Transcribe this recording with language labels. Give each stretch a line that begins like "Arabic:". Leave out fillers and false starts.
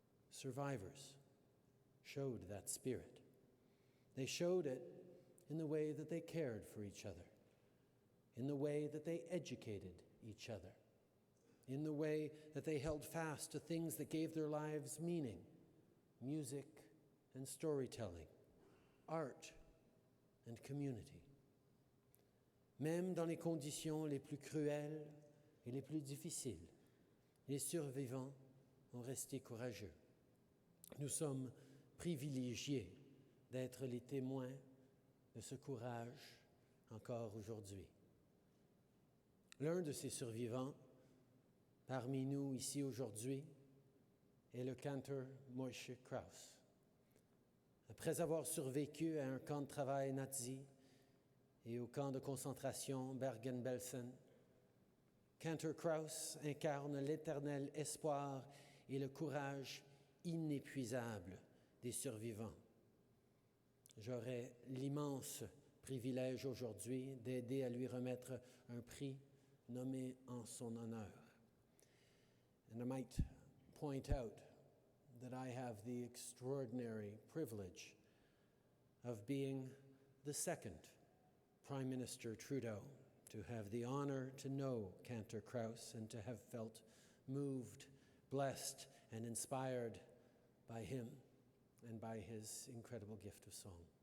English: Survivors showed that spirit. They showed it in the way that they cared for each other, in the way that they educated each other, in the way that they held fast to things that gave their lives meaning, music and storytelling, art and community.
French: Même dans les conditions les plus cruelles et les plus difficiles, les survivants ont resté courageux. Nous sommes privilégiés d'être les témoins de ce courage encore aujourd'hui. L'un de ces survivants, parmi nous ici aujourd'hui, est le canteur Moshe Krauss. Après avoir survécu à un camp de travail nazi et au camp de concentration Bergen-Belsen, Cantor Krauss incarne l'éternel espoir et le courage inépuisable des survivants. J'aurai l'immense privilège aujourd'hui d'aider à lui remettre un prix nommé en son honneur.
English: And I might point out that I have the extraordinary privilege of being the second Prime Minister Trudeau to have the honor to know Cantor Krauss and to have felt moved, blessed, and inspired by him and by his incredible gift of song.